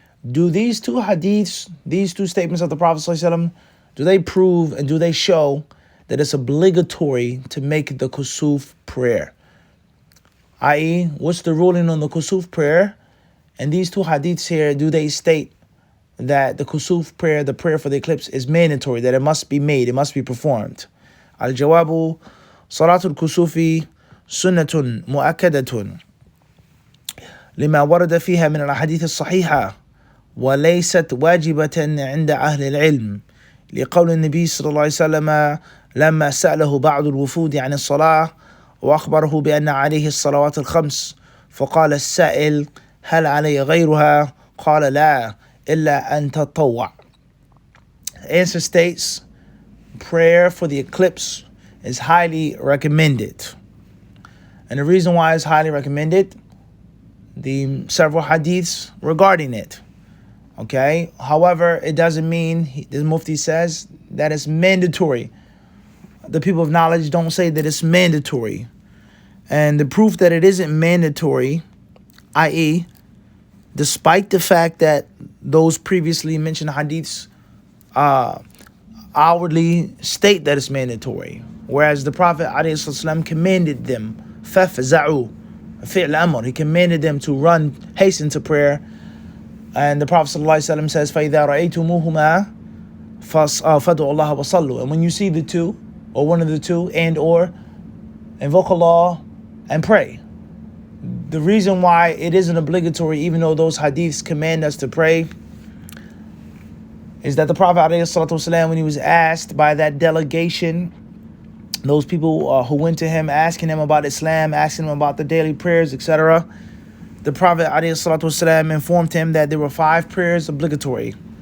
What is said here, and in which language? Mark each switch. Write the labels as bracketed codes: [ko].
[en] Do these two hadiths, these two statements of the Prophet ﷺ, do they prove and do they show that it's obligatory to make the kusuf prayer? I.e., what's the ruling on the kusuf prayer? And these two hadiths here, do they state that the kusuf prayer, the prayer for the eclipse, is mandatory, that it must be made, it must be performed? [ar] Al-jawabu, salatul kusufi sunnatun mu'akkadatun لما ورد فيها من الأحاديث الصحيحة وليست واجبة عند أهل العلم، لقول النبي صلى الله عليه وسلم لما سأله بعض الوفود عن الصلاة وأخبره بأن عليه الصلوات الخمس، فقال السائل: هل علي غيرها؟ قال لا إلا أن تطوع. [en] The answer states, prayer for the eclipse is highly recommended. And the reason why it's highly recommended, the several hadiths regarding it. Okay, however, it doesn't mean, the Mufti says, that it's mandatory. The people of knowledge don't say that it's mandatory. And the proof that it isn't mandatory, i.e., despite the fact that those previously mentioned hadiths outwardly state that it's mandatory, whereas the Prophet ﷺ commanded them, فَافْزَعُوا, fi'l amr, he commanded them to run, hasten to prayer. And the Prophet ﷺ says, [ar] فَإِذَا رَأَيْتُمُوهُمَا فَادْعُوا اللَّهَ وَصَلُّوا. [en] And when you see the two, or one of the two, and or invoke Allah and pray. The reason why it isn't obligatory, even though those hadiths command us to pray, is that the Prophet ﷺ, when he was asked by that delegation, those people who went to him asking him about Islam, asking him about the daily prayers, etc., the Prophet ﷺ informed him that there were 5 prayers obligatory.